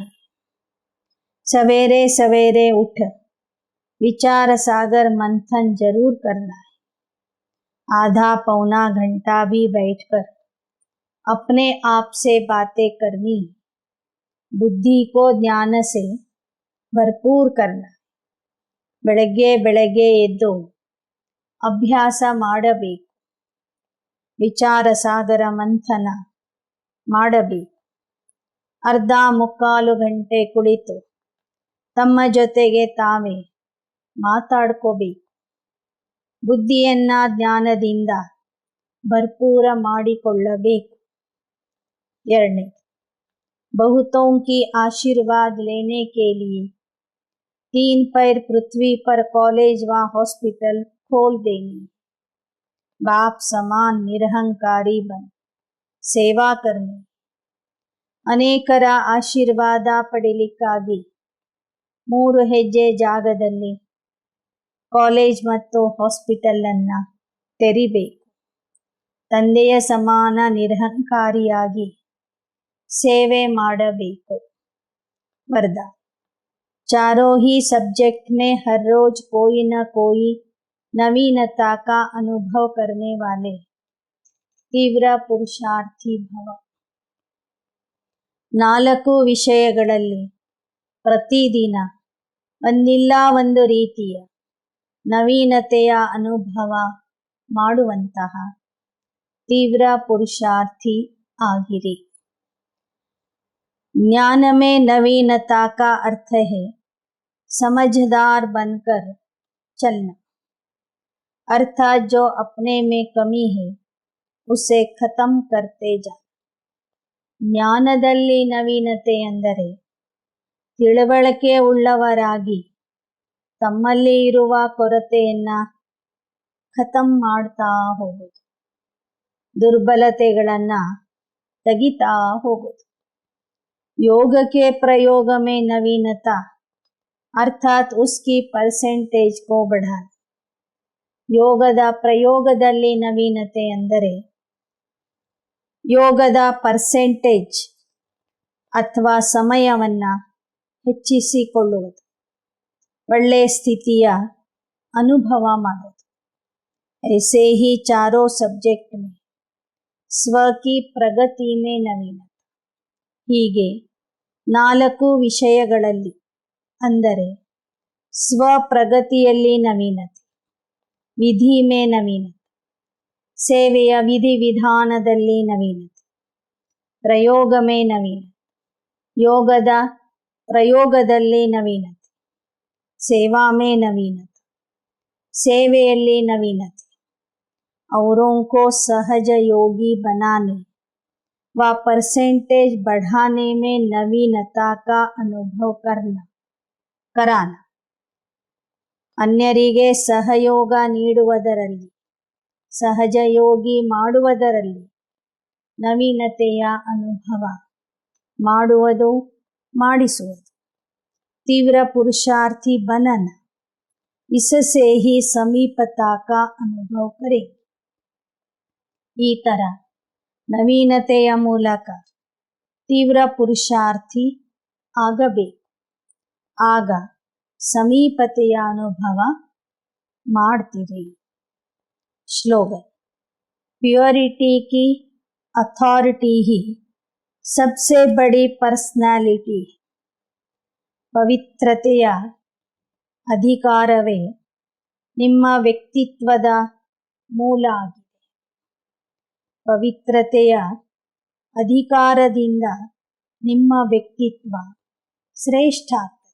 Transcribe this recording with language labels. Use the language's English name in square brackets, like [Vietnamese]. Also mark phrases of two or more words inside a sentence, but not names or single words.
[Hindi] सवेरे सवेरे उठ विचार सागर मंथन जरूर करना है. आधा पौना घंटा भी बैठकर अपने आप से बातें करनी, बुद्धि को ज्ञान से भरपूर करना. [Kannada] ಬೆಳಗ್ಗೆ ಬೆಳಗ್ಗೆ ಎದ್ದು ಅಭ್ಯಾಸ ಮಾಡಬೇಕು, ವಿಚಾರ ಸಾಗರ ಮಂಥನ ಮಾಡಬೇಕು. ಅರ್ಧ ಮುಕ್ಕಾಲು ಗಂಟೆ ಕುಳಿತು ತಮ್ಮ ಜೊತೆಗೆ ತಾವೇ ಮಾತಾಡ್ಕೋಬೇಕು. ಬುದ್ಧಿಯನ್ನ ಜ್ಞಾನದಿಂದ ಭರ್ಪೂರ ಮಾಡಿಕೊಳ್ಳಬೇಕು. 2. [Hindi] बहुतों की आशीर्वाद लेने के लिए 3 पैर पृथ्वी पर कॉलेज व हॉस्पिटल खोल देंगे. बाप समान निरहंकारी बन सेवा करनी. [Kannada] ಅನೇಕರ ಆಶೀರ್ವಾದ ಪಡೀಲಿಕ್ಕಾಗಿ 3 ಹೆಜ್ಜೆ ಜಾಗದಲ್ಲಿ ಕಾಲೇಜ್ ಮತ್ತು ಹಾಸ್ಪಿಟಲನ್ನು ತೆರಿಬೇಕು. ತಂದೆಯ ಸಮಾನ ನಿರಹಂಕಾರಿಯಾಗಿ ಸೇವೆ ಮಾಡಬೇಕು. [Hindi] वरदान, चारों ही सब्जेक्ट में हर रोज कोई न कोई नवीनता का अनुभव करने वाले तीव्र पुरुषार्थी भव. [Kannada] 4 ವಿಷಯಗಳಲ್ಲಿ ಪ್ರತಿದಿನ ಒಂದಿಲ್ಲ ಒಂದು ರೀತಿಯ ನವೀನತೆಯ ಅನುಭವ ಮಾಡುವಂತಹ ತೀವ್ರ ಪುರುಷಾರ್ಥಿ ಆಗಿರಿ. [Hindi] ज्ञान में नवीनता का अर्थ है समझदार बनकर चलना, अर्थात जो अपने में कमी है उसे खत्म करते जाना. [Kannada] ಜ್ಞಾನದಲ್ಲಿ ನವೀನತೆ ಎಂದರೆ ತಿಳುವಳಿಕೆ ಉಳ್ಳವರಾಗಿ ತಮ್ಮಲ್ಲಿ ಇರುವ ಕೊರತೆಯನ್ನು ಖತಮ್ ಮಾಡ್ತಾ ಹೋಗೋದು, ದುರ್ಬಲತೆಗಳನ್ನು ತೆಗಿತಾ ಹೋಗೋದು. [Hindi] योग के प्रयोग में नवीनता अर्थात उसकी परसेंटेज को बढ़ाना. [Kannada] ಯೋಗದ ಪ್ರಯೋಗದಲ್ಲಿ ನವೀನತೆ ಎಂದರೆ ಯೋಗದ ಪರ್ಸೆಂಟೇಜ್ ಅಥವಾ ಸಮಯವನ್ನು ಹೆಚ್ಚಿಸಿಕೊಳ್ಳುವುದು, ಒಳ್ಳೆಯ ಸ್ಥಿತಿಯ ಅನುಭವ ಮಾಡೋದು. [Hindi] ऐसे ही चारों सब्जेक्ट में स्व की प्रगति में नवीनता. [Kannada] ಹೀಗೆ 4 ವಿಷಯಗಳಲ್ಲಿ ಅಂದರೆ ಸ್ವಪ್ರಗತಿಯಲ್ಲಿ ನವೀನತೆ, [Hindi] विधि में नवीनता, [Kannada] ಸೇವೆಯ ವಿಧಿವಿಧಾನದಲ್ಲಿ ನವೀನತೆ, [Hindi] प्रयोग में नवीनता, [Kannada] ಯೋಗದ ಪ್ರಯೋಗದಲ್ಲಿ ನವೀನತೆ, [Hindi] सेवा में नवीनता, [Kannada] ಸೇವೆಯಲ್ಲಿ ನವೀನತೆ, [Hindi] औरों को सहज योगी बनाने व परसेंटेज बढ़ाने में नवीनता का अनुभव कराना. [Kannada] ಅನ್ಯರಿಗೆ ಸಹಯೋಗ ನೀಡುವುದರಲ್ಲಿ, ಸಹಜ ಯೋಗಿ ಮಾಡುವುದರಲ್ಲಿ ನವೀನತೆಯ ಅನುಭವ ಮಾಡುವುದು, ಮಾಡಿಸುವುದು. [Hindi] तीव्र पुरुषार्थी बनना, इससे ही समीपता का अनुभव करें. [Kannada] ಈ ಥರ ನವೀನತೆಯ ಮೂಲಕ ತೀವ್ರ ಪುರುಷಾರ್ಥಿ ಆಗಬೇಕು. ಆಗ ಸಮೀಪತೆಯ ಅನುಭವ ಮಾಡ್ತೀರಿ. [Hindi] श्लोगन, प्योरिटी की अथॉरिटी ही सबसे बड़ी पर्सनालिटी. [Kannada] ಪವಿತ್ರತೆಯ ಅಧಿಕಾರವೇ ನಿಮ್ಮ ವ್ಯಕ್ತಿತ್ವದ ಮೂಲ ಆಗಿದೆ. ಪವಿತ್ರತೆಯ ಅಧಿಕಾರದಿಂದ ನಿಮ್ಮ ವ್ಯಕ್ತಿತ್ವ ಶ್ರೇಷ್ಠ ಆಗ್ತದೆ.